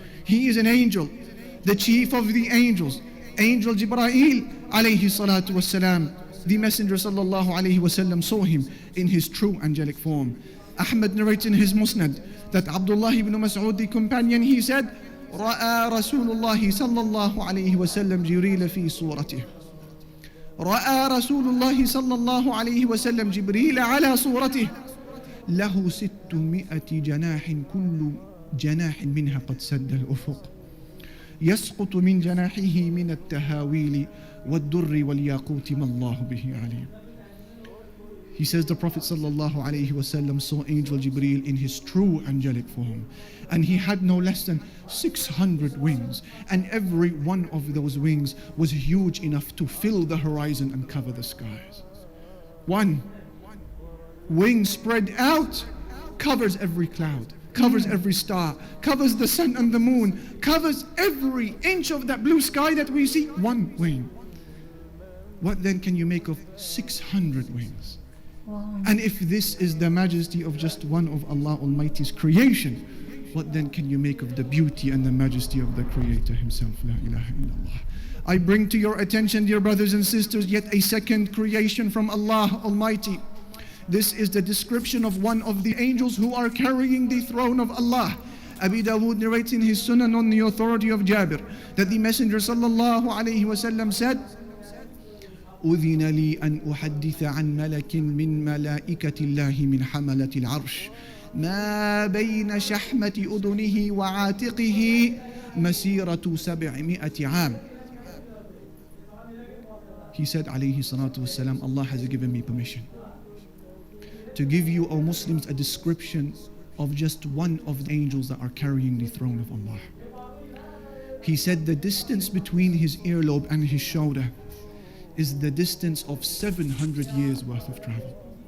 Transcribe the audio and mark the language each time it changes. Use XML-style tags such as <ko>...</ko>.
<en>He is an angel, the chief of the angels, Angel Jibreel alayhi salatu wassalam. The Messenger sallallahu alayhi wasallam saw him in his true angelic form. Ahmad narrates in his Musnad that Abdullah ibn Mas'ud, the companion, he said,</en> <ar>رأى رسول الله صلى الله عليه وسلم جبريل في صورته. رأى رسول الله صلى الله عليه وسلم جبريل على صورته له 600 جناح كل جناح منها قد سد الأفق يسقط من جناحه من التهاويل والدر والياقوت ما الله به عليم.</ar> <en>He says the Prophet ﷺ saw Angel Jibreel in his true angelic form, and he had no less than 600 wings, and every one of those wings was huge enough to fill the horizon and cover the skies. One wing spread out covers every cloud, covers every star, covers the sun and the moon, covers every inch of that blue sky that we see. One wing. What then can you make of 600 wings? Wow. And if this is the majesty of just one of Allah Almighty's creation, what then can you make of the beauty and the majesty of the Creator Himself? La ilaha illallah. I bring to your attention, dear brothers and sisters, yet a second creation from Allah Almighty. This is the description of one of the angels who are carrying the throne of Allah. Abi Dawood narrates in his Sunan on the authority of Jabir that the Messenger sallallahu alayhi wasallam said,</en> <ar>أذن لي أن أحدث عن ملك من ملائكة الله من حملة العرش ما بين شحمة أذنه وعاتقه مسيرة 700 عام.</ar> <en>He said alayhi salatu wasalam, Allah has given me permission to give you, O Muslims, a description of just one of the angels that are carrying the throne of Allah. He said the distance between his earlobe and his shoulder is the distance of 700 years worth of travel.</en>